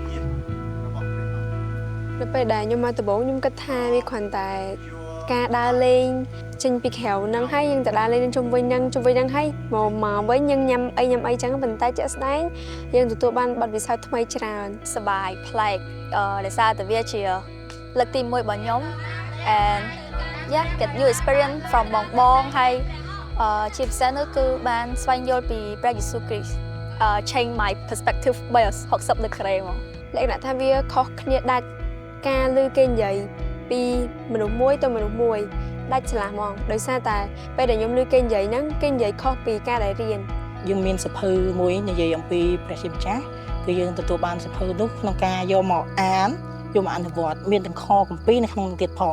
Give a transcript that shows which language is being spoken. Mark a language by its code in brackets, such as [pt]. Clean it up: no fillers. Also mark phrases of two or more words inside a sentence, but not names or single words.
[km] នៅពេលដែលខ្ញុំមកដំបូងខ្ញុំគិតថាវាគ្រាន់តែការដើរលេងចេញពីក្រៅហ្នឹងហើយយើងទៅដើរលេងជុំវិញហ្នឹងហើយមកវិញយើងញ៉ាំអីចឹងប៉ុន្តែជាក់ស្ដែងយើងទទួលបានបទពិសោធន៍ថ្មីច្រើន សប្បាយប្លែកដោយសារតែវាជាលើកទី1របស់ខ្ញុំ [en] and yeah get new experience from [km] បងហើយជាពិសេសនោះគឺបានស្វែងយល់ពីព្រះយេស៊ូវគ្រីស្ទ [en] change my perspective 360 degree [km] មក លក្ខណៈថាវាខុសគ្នាដាច់ការឮគេនិយាយពីមនុស្សមួយទៅមនុស្សមួយដាច់ឆ្លាស់ហ្មងដោយសារតែពេលដែលខ្ញុំឮគេនិយាយហ្នឹងគេនិយាយខុសពីការដែលរៀន យើងមានសភៅមួយនិយាយអំពីព្រះជាម្ចាស់គឺយើងទទួលបានសភៅនោះក្នុងការយកមកអានយកមកអនុវត្តមានទាំងខគម្ពីរនៅក្នុងទៀតផង